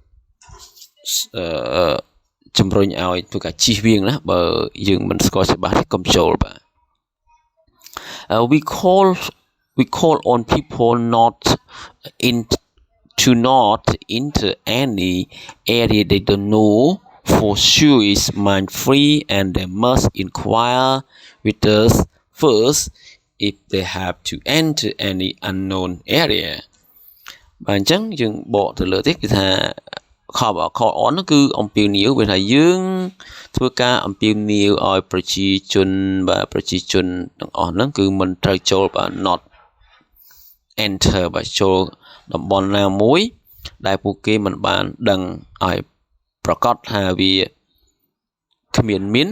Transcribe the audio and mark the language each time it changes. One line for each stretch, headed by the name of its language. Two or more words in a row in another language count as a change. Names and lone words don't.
Khmer: ជំរុញឲ្យធ្វើការជៀសវាងណាបើយើងមិនស្គាល់ច្បាស់ទេកុំចូលបាទ
English: we call on people not into any area they don't know for sure is mine free and they must inquire with us first if they have to enter any unknown area
Khmer: បាទអញ្ចឹងយើងបកទៅលើទៀតគឺថា
English: call on
Khmer: គឺអំពាវនាវវាថាយើងធ្វើការអំពាវនាវឲ្យប្រជាជនទាំងអស់ហ្នឹងគឺមិនត្រូវចូលបាទ
English: not enter
Khmer: បាទចូលតំបន់ណាមួយដែលពួកគេមិនបានដឹងឲ្យប្រកាសថាវាគ្មាន